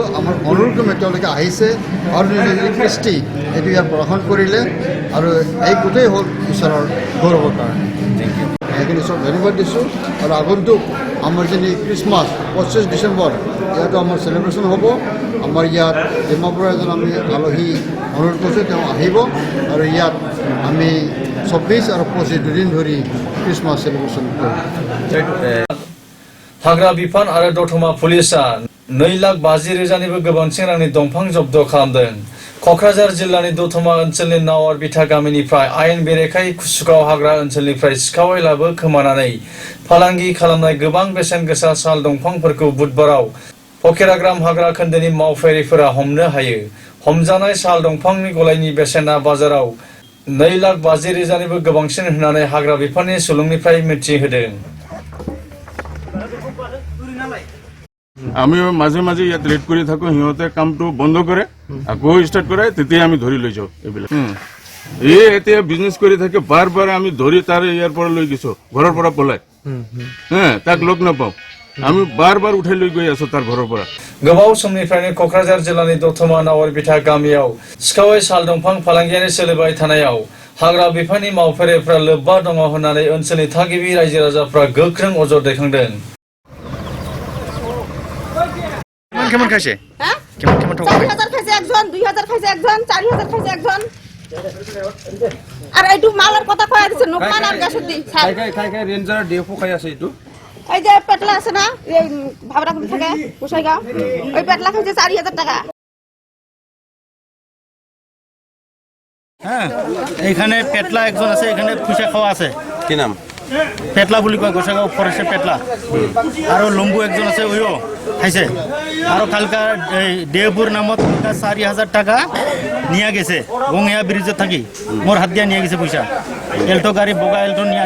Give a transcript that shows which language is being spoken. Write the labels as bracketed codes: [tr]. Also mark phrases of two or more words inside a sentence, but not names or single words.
[as] আমাৰ অনুৰোধক্ৰমে তেওঁলোকে আহিছে আৰু নিজৰ কৃষ্টি এইটো ইয়াত প্ৰদৰ্শন কৰিলে আৰু এই গোটেই হ'ল ঈশ্বৰৰ গৌৰৱৰ কাৰণে সেইখিনি চব ধন্যবাদ দিছোঁ আৰু আগন্তুক আমাৰ যিনি [en] Christmas 25 December [as] ইয়াতো আমাৰ চেলিব্ৰেশ্যন হ'ব আমাৰ ইয়াত ডিমাপুৰৰ এজন আমি আলহী অনুৰোধ কৰিছোঁ তেওঁ আহিব আৰু ইয়াত আমি 24 আৰু 25 দুদিন ধৰি [en] Christmas celebration [as] কৰিম [brx] हाग्रा बिफान आरो दतमा पुलिसआ 2,50,000निबो गोबांसिन रांनि दंफां जब्द खालामदों क'क्राझार जिल्लानि दतमा ओनसोलनि नावार बिथा गामिनिफ्राय आयेन बेरेखायै कुसुगाव हाग्रा ओनसोलनिफ्राय सिखावै लाबो खोमानानै फालांगि खालामनाय गोबां बेसेन गोसा साल दंफांफोरखौ बुधबाराव फकेराग्राम हाग्रा खोन्दोनि मावफारिफोरा हमनो हायो हमजानाय साल दंफांनि गलायनि बेसेना बाजाराव 2,50,000निबो गोबांसिन होननानै हाग्रा बिफाननि सुलुंनिफ्राय मिथिहोदों [as] আমি মাজে মাজে ইয়াত লেট কৰি থাকো সিহঁতে কামটো বন্ধ কৰে আকৌ ষ্টাৰ্ট কৰে তেতিয়া আমি ধৰি লৈ যাওঁ এইবিলাক এই এতিয়া বিজনেছ কৰি থাকে বাৰ বাৰ আমি ধৰি তাৰ ইয়াৰ পৰা লৈ গৈছো ঘৰৰ পৰা পলাই তাক লগ নাপাওঁ আমি বাৰ বাৰ উঠাই লৈ গৈ আছো তাৰ ঘৰৰ পৰা [brx] गोबाव समनिफ्रायनो क'क्राझार जिल्लानि दतमा नावार बिथा गामियाव सिखावै साल दंफां फालांगियारि सोलिबाय थानायाव हाग्रा बिफाननि मावफारिफ्रा लोब्बा दङ होननानै ओनसोलनि थागिबि रायजो राजाफ्रा गोख्रों अजद दैखांदों [bn] কেমন খাইছে কেমন কেমন টাকা 4000 খাইছে একজন 2000 খাইছে একজন 4000 খাইছে একজন আর এইটু মালের কথা কয়া দিছে নোকমান আর গাছ দি খাই রেঞ্জার ডিএফও খাই আছে এইটো এই যে পেটলা আছে না এই ভাবরা কোন থাকে গোসাইগাঁও ওই পেটলা খাইছে 4000 টাকা হ্যাঁ এইখানে পেটলা একজন আছে এখানে পয়সা খাওয়া আছে কি নাম পেটলা বলি কয় গোসাইগাঁও ফরেস্টের পেটলা আর লম্বু একজন আছে ওইও খাইছে আর কালকা দেবপুর নামত 4000 টাকা নিয়ে গেছে গঙ্গিয়া ব্রিজে থাকি মোর হাত দিয়া নিয়ে গেছে পয়সা এলটো গাড়ি বগা এলটো নিয়ে